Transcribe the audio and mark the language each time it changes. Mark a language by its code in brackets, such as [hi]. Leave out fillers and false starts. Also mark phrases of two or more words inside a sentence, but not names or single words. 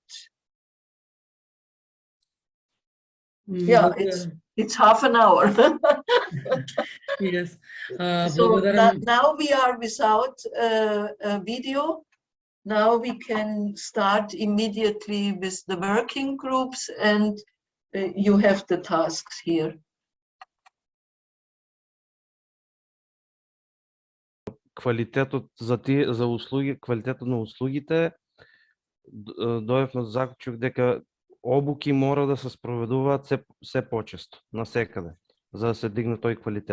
[en] Yeah, it's half an hour. Yes. So now we are without a video. Now we can start immediately with the working groups, and you have the tasks here. [mk] Квалитетот за услуги, квалитетот на услугите, дојдовме до заклучок дека обуки мора да се спроведуваат се почесто, насекаде, за да се дигне тој квалитет.